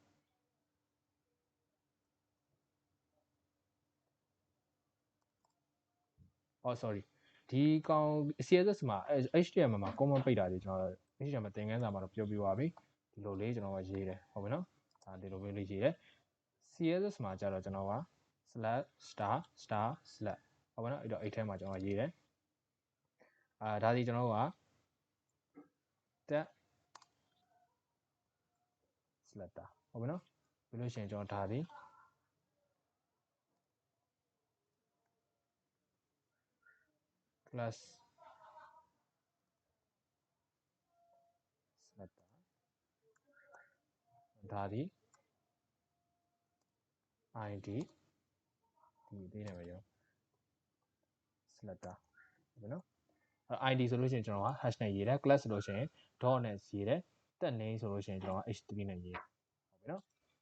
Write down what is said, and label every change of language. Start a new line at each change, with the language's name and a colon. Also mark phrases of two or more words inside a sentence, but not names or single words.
Burmese: sorry ဒီကောင် CSS မှာ HTML မှာ common ပိတ်တာတွေကျွန်တော် HTML သင်ခန်းစာမှာတော့ပြောပြပါပြီဒီလိုလေးကျွန်တော်ကရေးတယ်ဟုတ်ပြီနော်ဒါဒီလိုမျိုးလေးရေးတယ် CSS မှာကျတော့ကျွန်တော်က
English: slash star star slash
Burmese: ဟုတ်ပါနော်အဲ့တော့အဲ့ထဲမှာကျွန်တော်ရေးတယ်ဒါဒီကျွန်တော်က tab selector ဟုတ်ပြီနော်ပြီးလို့ရှိရင်ကျွန်တော်ဒါဒီ
English: class selector
Burmese: ဒါဒီ id ဒီပေးနေမှာကျွန်တော် selector ဟုတ်ပြီနော်id ဆိုလို့ရှိရင်ကျွန်တော်က hash နဲ့ရေးတယ် class ဆိုလို့ရှိရင် dot နဲ့ရေးတယ်တက် name ဆိုလို့ရှိရင်ကျွန်တော်က h3 နဲ့ရေးတယ်ဟုတ်ပြီနော်